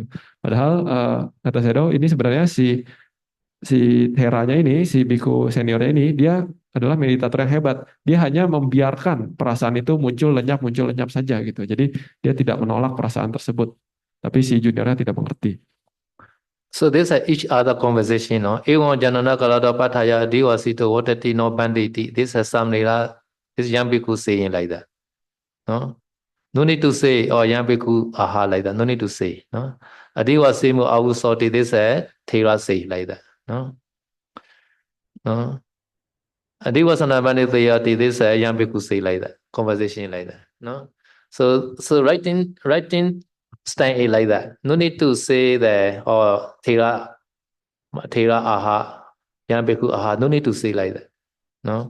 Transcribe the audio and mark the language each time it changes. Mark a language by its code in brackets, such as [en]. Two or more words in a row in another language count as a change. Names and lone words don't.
[id] Padahal kata Sedo ini sebenarnya si Teranya ini, si biku seniornya ini, dia adalah meditator yang hebat. Dia hanya membiarkan perasaan itu muncul lenyap saja gitu. Jadi dia tidak menolak perasaan tersebut. Tapi si juniornya tidak mengerti. [en] So this is each other conversation, no? [pi] Ewan janana kalada pataya diwasito watati no banditi. [en] This is some this young bhikkhu saying like that. No? No need to say, oh young bhikkhu aha like that. No need to say. No? [pi] Adiwasimu avusoti, [en] this is Thera say like that. No? No? [pi] Adivasana banditayati, [en] this is young bhikkhu say like that. Conversation like that. No? So writing style is like that. No need to say that or Thera aha, young bhikkhu aha. No need to say like that. No.